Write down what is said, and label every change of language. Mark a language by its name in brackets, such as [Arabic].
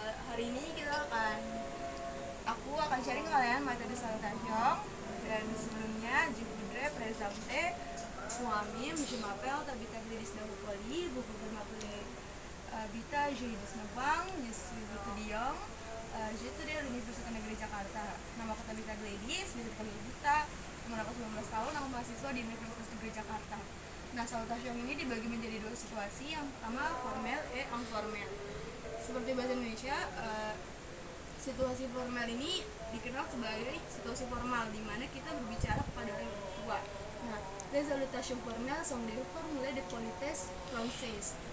[Indonesian] Hari ini aku akan sharing ke kalian materi salutation. [French] Dan sebelumnya, je voudrais présenter moi-même, je m'appelle Tabitha Gladys Dahukoli, beaucoup de m'appeler Bita, j'ai 19 ans, je suis étudiant, j'étudie à l'Université Negeri Jakarta. [Indonesian] Nama aku Tabitha Gladys, bisa dipanggil Bita, umur aku 19 tahun, aku mahasiswa di Universitas Negeri Jakarta. Nah, salutation ini dibagi menjadi dua situasi, yang pertama formal dan informal. Seperti bahasa Indonesia, situasi formal ini dikenal sebagai situasi formal di mana kita berbicara kepada orang tua. [French] Nah, les salutations formelles sont des formules de politesse française.